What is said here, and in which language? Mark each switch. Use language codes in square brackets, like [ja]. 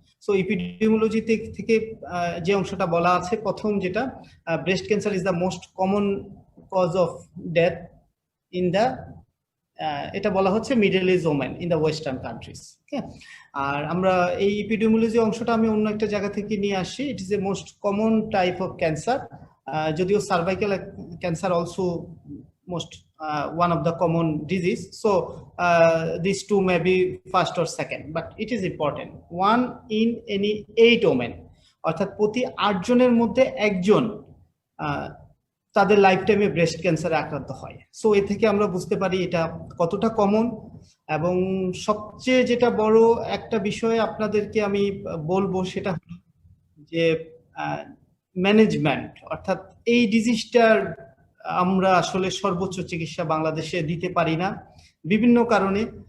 [en] so epidemiology [bn] থেকে যে অংশটা বলা আছে, প্রথম যেটা, [en] breast cancer is the most common cause of death in the, [bn] এটা বলা হচ্ছে [en] Middle age women in the western countries. [bn] আর আমরা এই ইপিডিমিওলজি অংশটা আমি অন্য একটা জায়গা থেকে নিয়ে আসি। [en] it is a most common type of cancer, [bn] যদিও [en] Cervical cancer also most one of the common disease. So these two may be first or second, but it is important. One in any 8 women, [bn] অর্থাৎ প্রতি 8 জনের মধ্যে একজন তাদের life টাইমে breast ক্যান্সারে আক্রান্ত হয়। সো এ থেকে আমরা বুঝতে পারি এটা কতটা কমন। এবং সবচেয়ে যেটা বড় একটা বিষয় আপনাদেরকে আমি বলবো সেটা হলো যে ম্যানেজমেন্ট, অর্থাৎ এই ডিজিজটার আমরা আসলে সর্বোচ্চ চিকিৎসা বাংলাদেশে দিতে পারি না বিভিন্ন কারণে।